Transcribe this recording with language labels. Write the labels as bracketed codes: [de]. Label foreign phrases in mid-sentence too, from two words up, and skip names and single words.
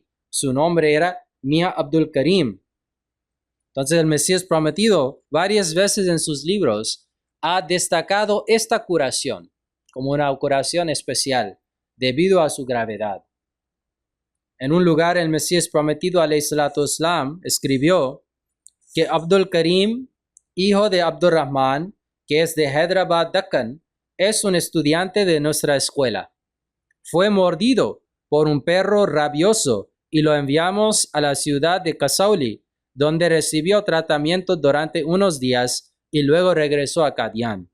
[es] Su nombre era Mia Abdul Karim. Entonces el Mesías prometido varias veces en sus libros ha destacado esta curación como una curación especial debido a su gravedad. En un lugar el Mesías prometido [ar] عليه الصلاة والسلام [es] escribió que Abdul Karim, hijo de Abdurrahman, que es de Hyderabad, Deccan, es un estudiante de nuestra escuela. Fue mordido por un perro rabioso y lo enviamos a la ciudad de Kasauli, donde recibió tratamiento durante unos días y luego regresó a Qadian.